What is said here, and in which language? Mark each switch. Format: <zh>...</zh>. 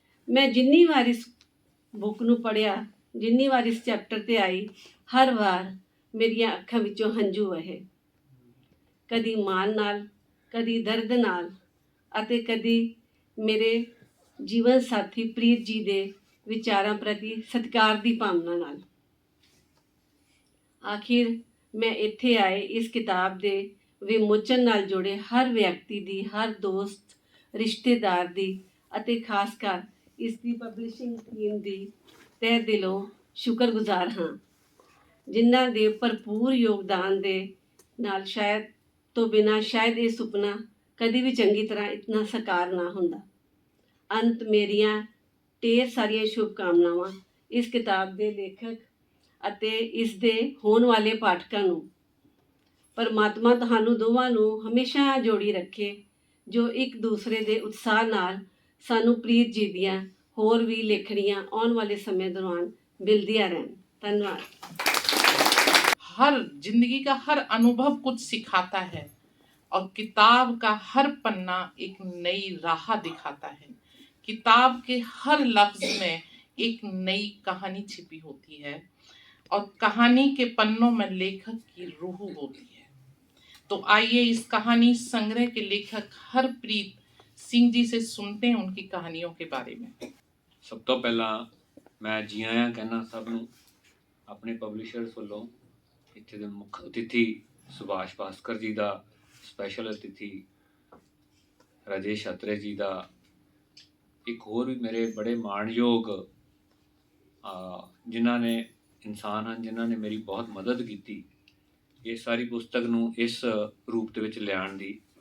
<pa>मैं जिन्नी वार इस बुक नूं पढ़िया, जिन्नी वार इस चैप्टर ते आई, हर वार मेरिया अखां विचों हंझू वहे, कदी माण नाल, कदी दर्द नाल अते कदी मेरे जीवन साथी प्रीत जी दे विचारां प्रति सत्कार दी भावना नाल। आखिर ਮੈਂ ਇੱਥੇ ਆਏ ਇਸ ਕਿਤਾਬ ਦੇ ਵਿਮੋਚਨ ਨਾਲ ਜੁੜੇ ਹਰ ਵਿਅਕਤੀ ਦੀ, ਹਰ ਦੋਸਤ, ਰਿਸ਼ਤੇਦਾਰ ਦੀ ਅਤੇ ਖਾਸ ਕਰ ਇਸ ਦੀ ਪਬਲਿਸ਼ਿੰਗ ਟੀਮ ਦੀ ਤਹਿ ਦਿਲੋਂ ਸ਼ੁਕਰਗੁਜ਼ਾਰ ਹਾਂ, ਜਿਨ੍ਹਾਂ ਦੇ ਭਰਪੂਰ ਯੋਗਦਾਨ ਦੇ ਨਾਲ ਸ਼ਾਇਦ ਇਹ ਸੁਪਨਾ ਕਦੀ ਵੀ ਚੰਗੀ ਤਰ੍ਹਾਂ ਇਤਨਾ ਸਾਕਾਰ ਨਾ ਹੁੰਦਾ। ਅੰਤ ਮੇਰੀਆਂ ਢੇਰ ਸਾਰੀਆਂ ਸ਼ੁਭਕਾਮਨਾਵਾਂ ਇਸ ਕਿਤਾਬ ਦੇ ਲੇਖਕ ਅਤੇ ਇਸ ਦੇ ਹੋਣ ਵਾਲੇ ਪਾਠਕਾਂ ਨੂੰ। ਪਰਮਾਤਮਾ ਤੁਹਾਨੂੰ ਦੋਵਾਂ ਨੂੰ ਹਮੇਸ਼ਾ ਜੋੜੀ ਰੱਖੇ, ਜੋ ਇੱਕ ਦੂਸਰੇ ਦੇ ਉਤਸ਼ਾਹ ਨਾਲ ਸਾਨੂੰ ਪ੍ਰੀਤ ਜੀ ਦੀਆਂ ਹੋਰ ਵੀ ਲੇਖਣੀਆਂ ਆਉਣ ਵਾਲੇ ਸਮੇਂ ਦੌਰਾਨ ਮਿਲਦੀਆਂ ਰਹਿਣ। ਧੰਨਵਾਦ।</pa> <hi>हर जिंदगी का हर अनुभव कुछ सिखाता है और किताब का हर पन्ना एक नई राह दिखाता है। किताब के हर लफ्ज में एक नई कहानी छिपी होती है और कहानी के पन्नों में लेखक की रूह होती है। तो आइए इस कहानी संग्रह के लेखक हरप्रीत सिंह जी से सुनते हैं उनकी कहानियों के बारे में।</hi> <pa>ਸਭ ਤੋਂ ਪਹਿਲਾਂ ਮੈਂ ਜੀ ਆਇਆਂ ਕਹਿਣਾ ਸਭ ਨੂੰ ਆਪਣੇ ਪਬਲਿਸ਼ਰਸ ਵੱਲੋਂ। ਇੱਥੇ ਦੇ ਮੁੱਖ ਅਤਿਥੀ ਸੁਭਾਸ਼ ਭਾਸਕਰ ਜੀ ਦਾ, ਸਪੈਸ਼ਲ ਅਤਿਥੀ ਰਾਜੇਸ਼ ਅਤਰੇ ਜੀ ਦਾ, ਇੱਕ ਹੋਰ ਵੀ ਮੇਰੇ ਬੜੇ ਮਾਣਯੋਗ ਜਿਨ੍ਹਾਂ ਨੇ ਇਨਸਾਨ ਹਨ, ਜਿਨ੍ਹਾਂ ਨੇ ਮੇਰੀ ਬਹੁਤ ਮਦਦ ਕੀਤੀ ਇਹ ਸਾਰੀ ਪੁਸਤਕ ਨੂੰ ਇਸ ਰੂਪ ਦੇ ਵਿੱਚ ਲਿਆਉਣ ਦੀ।</pa>